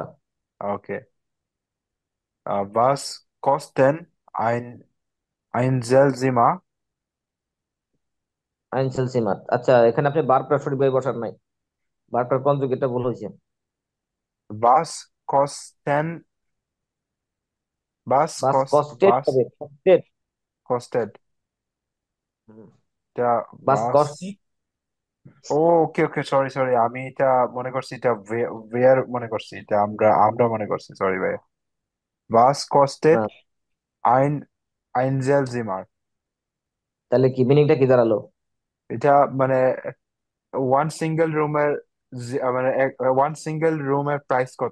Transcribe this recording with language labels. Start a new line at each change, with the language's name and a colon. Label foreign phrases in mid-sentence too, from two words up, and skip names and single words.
German: ওকে। Was kosten ein Zimmer? Einzel Zimmer.
Bangla: আচ্ছা, এখানে আপনি বারটা সঠিকভাবে বসান নাই, বারটার কনজুগেটটা ভুল হয়েছে।
German: Was kosten, was kostet was
Bangla: হবে, কস্টেড।
German: kostet der বাস was? কস্টেড।
Bangla: ওকে ওকে, সরি সরি, আমি এটা মনে করছি, এটা ওয়ার মনে করছি, এটা আমরা আমরা মনে করছি, সরি ভাই।
German: Was kostet ein Einzelzimmer?
Bangla: তাহলে কি মিনিংটা কি দাঁড়ালো? এটা মানে
English: one single
Bangla: রুমের, মানে
English: one single
Bangla: রুমের প্রাইস কত?